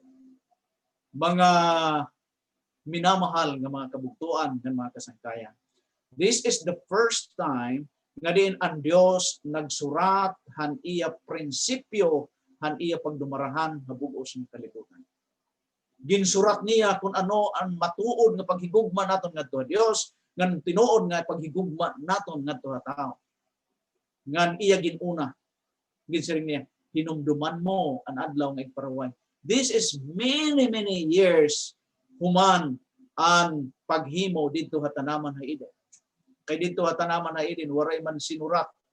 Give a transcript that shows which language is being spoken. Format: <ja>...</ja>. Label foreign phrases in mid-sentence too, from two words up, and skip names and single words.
<war>Mga minamahal nga mga kabugtuan ng mga kasangkayan.</war> <en>This is the first time</en> <war>nga din ang Dios nagsurat han iya prinsipyo han iya pagdumarahan habugos ng kalibutan. Ginsurat niya kung ano ang matuod nga paghigugma naton ngadto Dios, ngan tinuod nga paghigugma naton ngadto tao. Ngan iya ginuna. Ginsiring niya, hinumduman mo ang adlaw nga iparaway.</war> <en>This is many years</en> <war>human ang paghimo dito ha tanaman ha Eden. Kay dito ha tanaman ha Eden waray man sinurat</war>